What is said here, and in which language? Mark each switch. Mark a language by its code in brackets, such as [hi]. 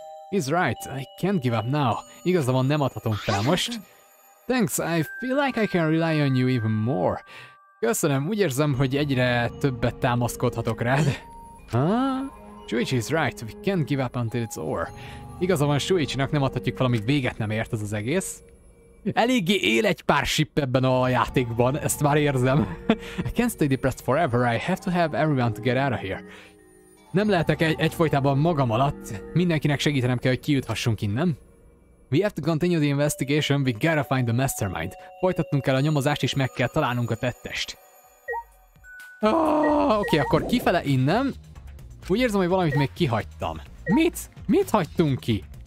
[en] He's right, I can't give up now. [hu] Igaza van, nem adhatom fel most. [en] Thanks, I feel like I can rely on you even more. [hu] Köszönöm, úgy érzem, hogy egyre többet támaszkodhatok rád. [en] Shuichi is right, we can't give up until it's over. [hu] Igaza van Shuichinak, nem adhatjuk valamit, véget nem ért ez az egész. Eléggé él egy pár ship ebben a játékban, ezt már érzem. [en] I can't stay depressed forever, I have to have everyone to get out of here. [hu] Nem lehetek egyfolytában magam alatt, mindenkinek segítenem kell, hogy kijuthassunk innen. [en] We have to continue the investigation, we gotta find the mastermind. [hu] Folytatnunk kell a nyomozást és meg kell találnunk a tettest. Oké, akkor kifele innen. Úgy érzem, hogy valamit még kihagytam. Mit? Mit hagytunk ki?